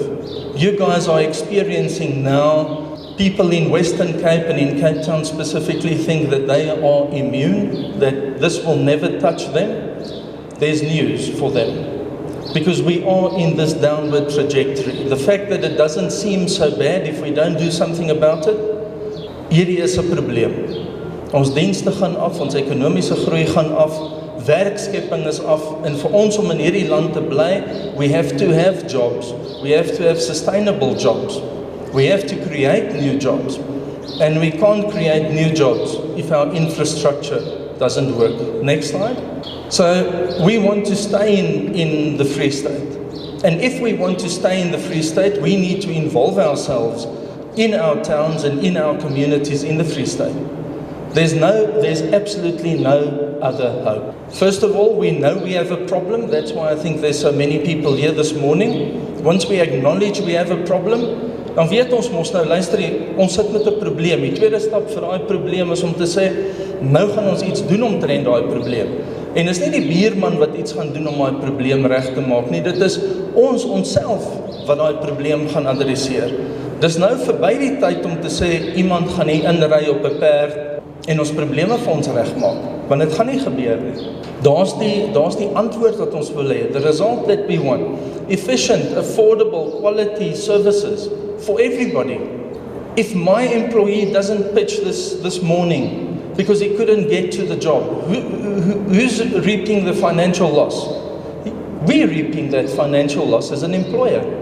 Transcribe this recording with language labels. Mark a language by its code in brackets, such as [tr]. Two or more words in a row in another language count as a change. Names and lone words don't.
[en] You guys are experiencing now, people in Western Cape and in Cape Town specifically think that they are immune, that this will never touch them. There's news for them, because we are in this downward trajectory. The fact that it doesn't seem so bad if we don't do something about it, [af] hierdie is 'n probleem. Ons dienste gaan af, ons ekonomiese groei gaan af, werkskepping is af, en vir ons om in hierdie land te bly, [en] we have to have jobs, we have to have sustainable jobs, we have to create new jobs, and we can't create new jobs if our infrastructure doesn't work. Next slide. So we want to stay in the Free State, and if we want to stay in the Free State, we need to involve ourselves in our towns and in our communities in the Free State. There's absolutely no other hope. First of all, we know we have a problem. That's why I think there's so many people here this morning. Once we acknowledge we have a problem, [af] dan weet ons mos nou, luister, ons sit met 'n probleem. Die tweede stap vir daai probleem is om te sê, nou gaan ons iets doen omtrent daai probleem. En is nie die buurman wat iets gaan doen om daai probleem reg te maak nie. Dit is ons onsself wat daai probleem gaan adresseer. Dis nou verby die tyd om te sê iemand gaan hier inry op 'n perd en ons probleme vir ons regmaak, want dit gaan nie gebeur nie. Daar's die antwoord wat ons wil hê, [en] the result that we want. Efficient, affordable, quality services for everybody. If my employee doesn't pitch this morning because he couldn't get to the job, who's reaping the financial loss? We're reaping that financial loss as an employer.